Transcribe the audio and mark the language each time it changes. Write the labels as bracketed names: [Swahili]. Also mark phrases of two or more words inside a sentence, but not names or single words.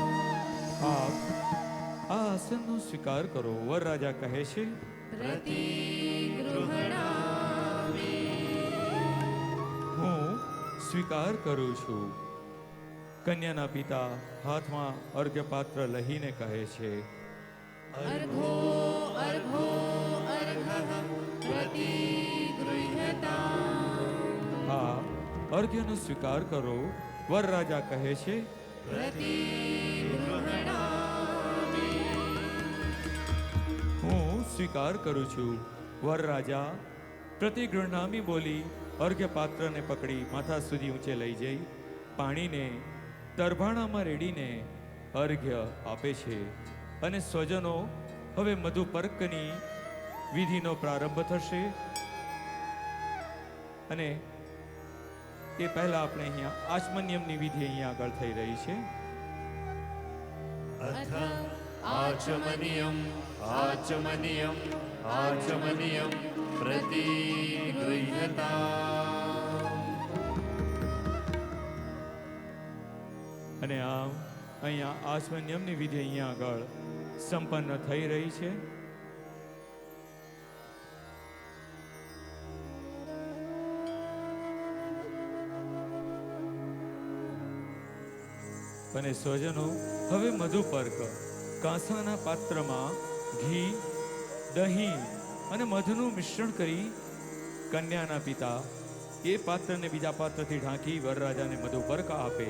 [Gujarati] આપ આ આસનનો સ્વીકાર કરો. વરરાજા કહે છે, [Sanskrit] પ્રતિગૃહણામિ. [Gujarati] હું સ્વીકાર કરું છું. કન્યાના પિતા હાથમાં અર્ઘ્યપાત્ર લઈને કહે છે, [Sanskrit] अर्घो अर्घो अर्घः प्रतिगृह्यताम् [Gujarati] આ અર્ઘ્યનો સ્વીકાર કરો. વરરાજા કહે છે, [Sanskrit] प्रतिगृह्णामि [Gujarati] હું સ્વીકાર કરું છું. વરરાજા પ્રતિગૃહનામી બોલી અર્ઘ્યપાત્રને પકડી માથા સુધી ઊંચે લઈ જઈ પાણીને તરભાણામાં રેડીને અર્ઘ્ય આપે છે. અને સ્વજનો, હવે મધુપર્કની વિધિનો પ્રારંભ થશે. અને એ પહેલા આપણે અહીંયા આચમન્યમની વિધિ અહીંયા આગળ થઈ રહી છે. [Sanskrit] अथ आचमनीयम् आचमनीयम् आचमनीयं प्रतिगृह्यताम् [Gujarati] અને આમ અહીંયા આચમન્યમની વિધિ અહીંયા આગળ સંપન્ન થઈ રહી છે. અને સ્વજનો, હવે મધુપર્ક કાંસાના પાત્રમાં ઘી, દહીં અને મધનું મિશ્રણ કરી કન્યાના પિતા એ પાત્રને બીજા પાત્રથી ઢાંકી વરરાજાને મધુપર્ક આપે.